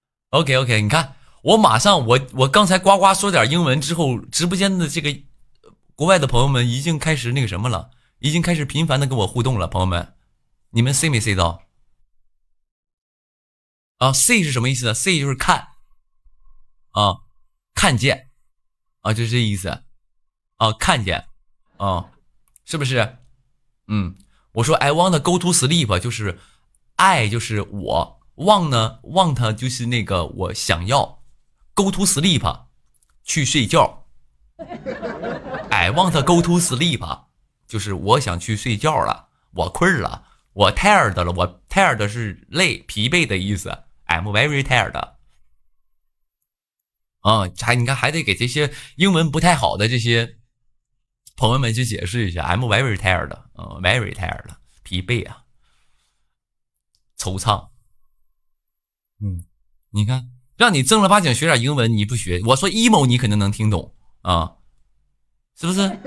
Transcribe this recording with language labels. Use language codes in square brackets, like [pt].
[zh] OK， 你看，我马上我刚才呱呱说点英文之后，直播间的这个国外的朋友们已经开始那个什么了，已经开始频繁的跟我互动了，朋友们，你们 C 没 C 到？啊 ，C 是什么意思呢 ？C 就是看，啊，看见，啊，就是这意思，啊，看见，啊，是不是？嗯，我说 [en] I want to go to sleep， [zh] 就是爱就是我。 want 呢 want 就是那个我想要 [en] go to sleep [zh] 去睡觉。 [en] I want to go to sleep [zh] 就是我想去睡觉了，我困了，我 tired 了，我 tired 是累疲惫的意思。 [en] I'm very tired。 [zh] 你看还得给这些英文不太好的这些朋友们去解释一下。 [en] I'm very tired， very tired， [zh] 疲惫啊，惆怅。你看，让你正儿八经学点英文，你不学，我说 emo 你肯定能听懂啊，是不是？